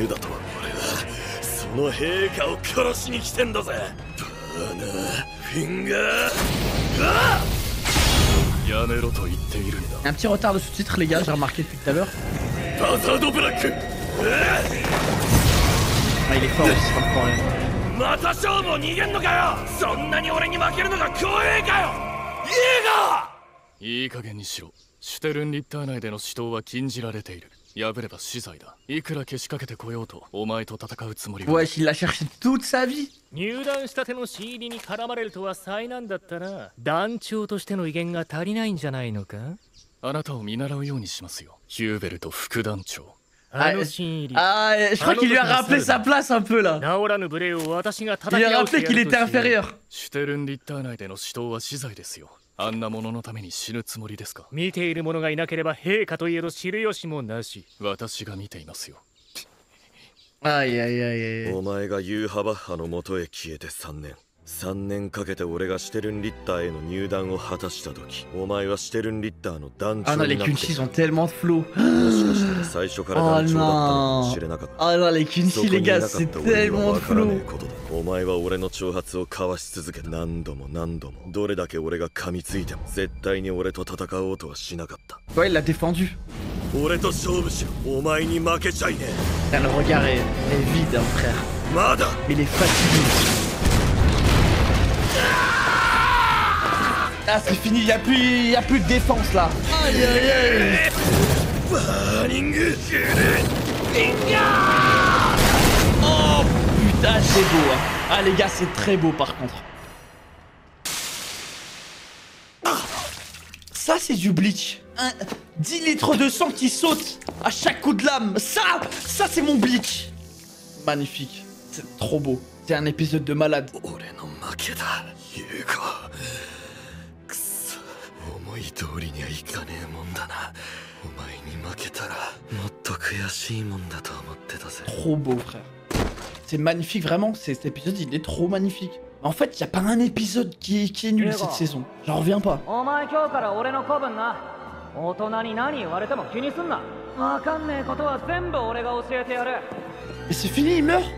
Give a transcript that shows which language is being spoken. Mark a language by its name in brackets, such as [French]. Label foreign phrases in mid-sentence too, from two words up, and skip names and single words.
[French] Un petit retard de sous-titres les gars, j'ai remarqué depuis tout à l'heure. Ah, il est fort aussi, c'est pas le problème. [Japanese] また勝負を逃げんのかよ。そんなに俺に負けるのが怖えかよ。いい加減にしろ。シュテルンリッター内での死闘は禁じられている。破れば死罪だ。いくらけしかけてこようとお前と戦うつもりは。 [French] Ouais, il l'a cherché toute sa vie. [Japanese] 入団したての新入りに絡まれるとは災難だったな。団長としての威厳が足りないんじゃないのか。あなたを見習うようにしますよ。ヒューベルト副団長。 [French] Ah, je crois qu'il lui a rappelé sa place un peu là. Il a rappelé qu'il était inférieur. [Japanese] シュテルンリッター内での死闘は死罪ですよ。あんなもののために死ぬつもりですか。見ている者がいなければ陛下といえど知る由もなし。私が見ていますよ。 [French] Aïe aïe aïe aïe. [Japanese] お前がユーハバッハの元へ消えて3年。3年かけて俺がシュテルンリッターへの入団を果たした時、お前はシュテルンリッターの団長になって。 [French] Ah non, les Kunchi sont tellement de flow. [Japanese] もしかしたら最初から団長だったのかもしれなかった。 [French] Ah non, les Kunchi les gars, c'est tellement de flow. [Japanese] お前は俺の挑発をかわし続けた。何度も何度も。どれだけ俺が噛みついても絶対に俺と戦おうとはしなかった。 [French] Ouais, il l'a défendu. [Japanese] 俺と勝負しろ。お前に負けちゃいね [French] え。Le regard est vide, hein, frère. [Japanese] まだ。 [French] Il est fatigué. Ah c'est fini, y a plus de défense là. Aïe aïe aïe. Oh putain c'est beau hein. Ah les gars c'est très beau par contre. Ça c'est du Bleach. 10 litres de sang qui saute à chaque coup de lame. Ça c'est mon Bleach. Magnifique. C'est trop beau. C'est un épisode de malade. [Japanese] 思い通りにはいかねえもんだな。お前に負けたらもっと悔しいもんだと思ってたぜ。 [French] Trop beau frère. C'est magnifique vraiment, cet épisode il est trop magnifique. En fait, y a pas un épisode qui est nul cette saison. J'en reviens pas. Et c'est fini, il meurt.